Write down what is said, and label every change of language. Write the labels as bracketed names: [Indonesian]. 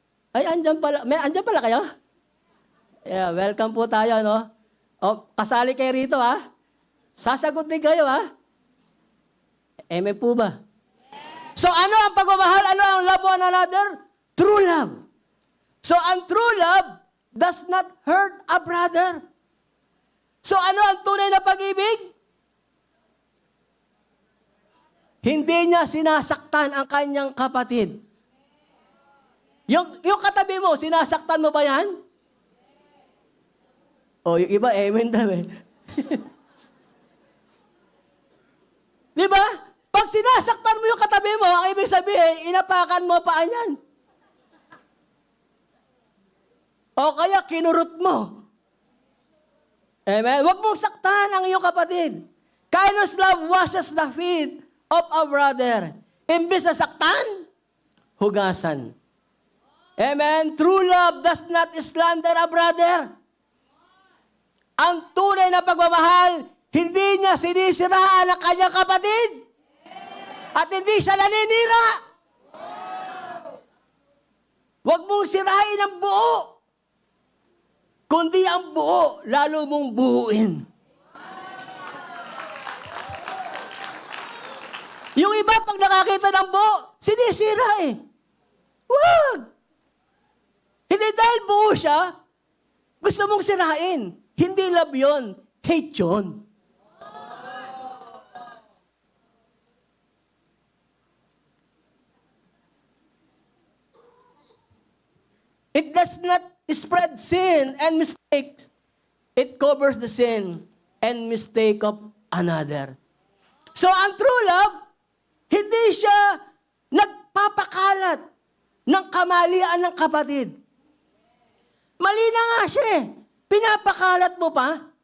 [Filipino] Ay, andyan pala kayo? Yeah, welcome po tayo, no? O, kasali kayo rito, ha? Sasagot din kayo, ha? Eme po ba? So, ano ang pagmamahal? Ano ang [English] love one another? True love. So, ang true love does not hurt a brother. [Filipino] So, ano ang tunay na pag-ibig? Hindi niya sinasaktan ang kanyang kapatid. Yung katabi mo, sinasaktan mo ba yan? O, yung iba, amen daw eh. Di ba? Pag sinasaktan mo yung katabi mo, ang ibig sabihin, inapakan mo pa yan. O kaya kinurot mo. Amen? Huwag mong saktan ang iyong kapatid. [English] Kindness love washes the feet of a brother. [Filipino] Imbis na saktan, hugasan. Amen? [English] True love does not slander a brother. [Filipino] Ang tunay na pagmamahal, hindi niya sinisiraan ang kanyang kapatid. At hindi siya naninira. Huwag mong sirain ang buo. Kundi ang buo, lalo mong buuin. Yung iba, pag nakakita ng buo, sinisira eh. Huwag! Hindi dahil buo siya, gusto mong sirain. Hindi love yun, hate yun. [English] It does not spread sin and mistakes. It covers the sin and mistake of another. [Filipino] So, ang true love, hindi siya nagpapakalat ng kamalian ng kapatid. Mali na nga siya eh. Pinapakalat mo pa.